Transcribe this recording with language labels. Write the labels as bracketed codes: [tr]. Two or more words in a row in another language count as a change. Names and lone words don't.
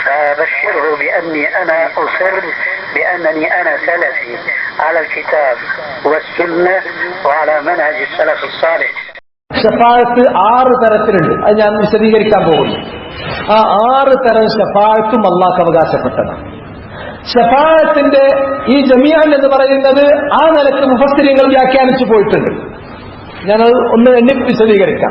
[ar] فبشره بأني أنا أصر بأنني أنا سلفي على الكتاب والسنة وعلى منهج السلف الصالح. [ml] ഷഫാഅത്ത് 6 തരത്തിലുണ്ട്. അത് ഞാൻ വിശദീകരിക്കാൻ പോകുന്നു. ആ 6 തരം ഷഫാഅത്തും അല്ലാഹു അവകാശപ്പെട്ടതാണ്. ഷഫാഅത്തിന്റെ ഈ ജമിഅൻ എന്ന് പറയുന്നത് ആ നിലക്ക് മുഫസ്സിരിങ്ങൾ വ്യാഖ്യാനിച്ചു പോയിട്ടുണ്ട്. ഞാനത് ഒന്ന് എണ്ണി വിശദീകരിക്കാം.